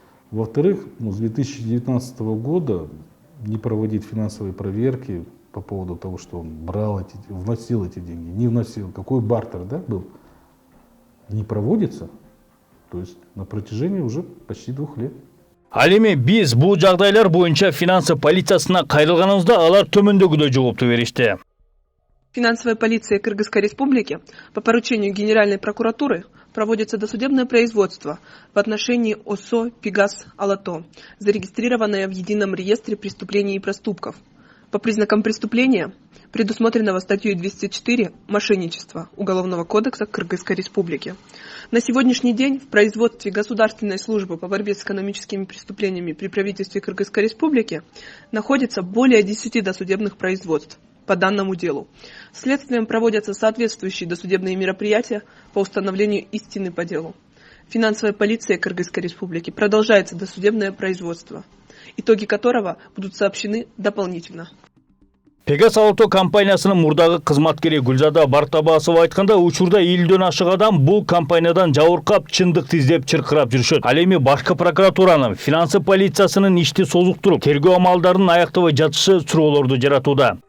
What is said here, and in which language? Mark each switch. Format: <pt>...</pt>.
<ru>Во-вторых, с 2019 года не проводить финансовые проверки по поводу того, что он брал вносил эти деньги, не вносил, какой бартер, да, был, не проводится. То есть на протяжении уже почти 2 лет.</ru> <ky>Ал эми биз бул жагдайлар боюнча финансы полициясына кайрылганыбызда алар төмөндөгүдөй жоопту беришти.</ky> <ru>Финансовая полиция Кыргызской Республики по поручению Генеральной прокуратуры проводится досудебное производство в отношении ОСО «Пегас Алато», зарегистрированное в Едином реестре преступлений и проступков. По признакам преступления, предусмотренного статьей 204 «Мошенничество» Уголовного кодекса Кыргызской Республики. На сегодняшний день в производстве Государственной службы по борьбе с экономическими преступлениями при правительстве Кыргызской Республики находится более 10 досудебных производств по данному делу. Следствием проводятся соответствующие досудебные мероприятия по установлению истины по делу. Финансовая полиция Кыргызской Республики продолжается досудебное производство, итоги которого будут сообщены дополнительно.</ru> <ky>Пегас Алато компаниясынын мурдагы кызматкери Гүлзада Бартабасова айтканда, учурда элден ашык адам бул компаниядан жабыркап, чындыкты издеп чыркырап жүрүшөт. Ал эми башкы прокуратуранын, финансы полициясынын ишти созуктуруп, тергөө амалдарын аяктабай жатышы суроолорду жаратууда.</ky>